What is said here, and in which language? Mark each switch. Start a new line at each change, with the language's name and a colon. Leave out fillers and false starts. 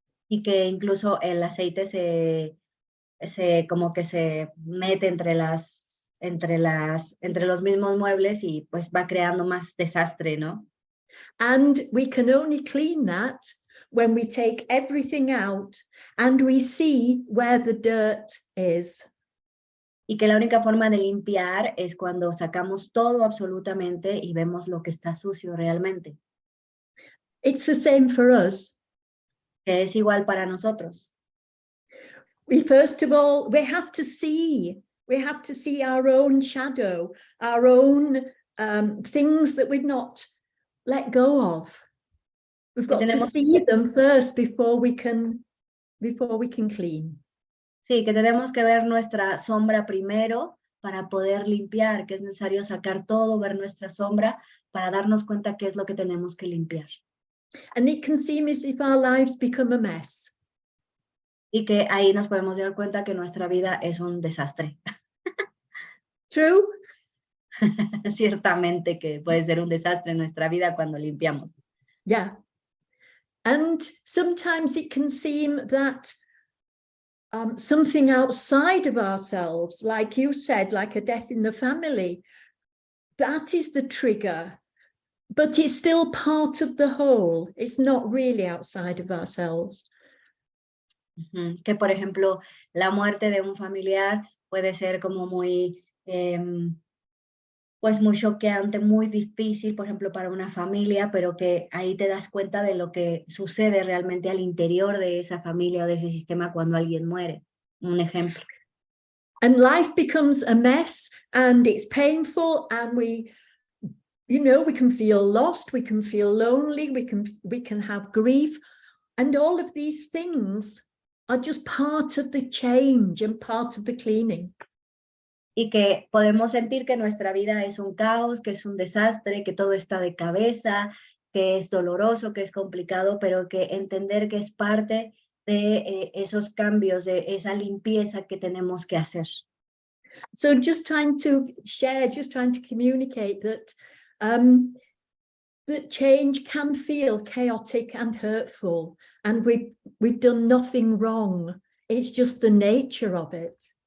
Spanish: Y que incluso el aceite como que se mete entre los mismos muebles y pues va creando más desastre, ¿no?
English: And we can only clean that when we take everything out and we see where the dirt is.
Spanish: Y que la única forma de limpiar es cuando sacamos todo absolutamente y vemos lo que está sucio realmente.
English: It's the same for us.
Spanish: Que es igual para nosotros.
English: First of all, we have to see our own shadow, our own things that we've not let go of. We've
Spanish: Que
English: got to
Spanish: tenemos
English: see them first before we can clean.
Spanish: Sí, que tenemos que ver nuestra sombra primero para poder limpiar, que es necesario sacar todo, ver nuestra sombra para darnos cuenta qué es lo que tenemos que limpiar.
English: And it can seem as if our lives become a mess.
Spanish: Y que ahí nos podemos dar cuenta que nuestra vida es un desastre.
English: True?
Spanish: Ciertamente que puede ser un desastre en nuestra vida cuando limpiamos.
English: Yeah. And sometimes it can seem that something outside of ourselves, like you said, like a death in the family, that is the trigger, but it's still part of the whole. It's not really outside of ourselves.
Spanish: Que, por ejemplo, la muerte de un familiar puede ser como muy, pues muy choqueante, muy difícil, por ejemplo, para una familia, pero que ahí te das cuenta de lo que sucede realmente al interior de esa familia o de ese sistema cuando alguien muere. Un ejemplo.
English: And life becomes a mess and it's painful and we can feel lost, we can feel lonely, we can have grief. And all of these things are just part of the change and part of the cleaning.
Spanish: Y que podemos sentir que nuestra vida es un caos, que es un desastre, que todo está de cabeza, que es doloroso, que es complicado, pero que entender que es parte de esos cambios, de esa limpieza que tenemos que hacer.
English: So just trying to share, just trying to communicate that that change can feel chaotic and hurtful, and we've done nothing wrong. It's just the nature of it.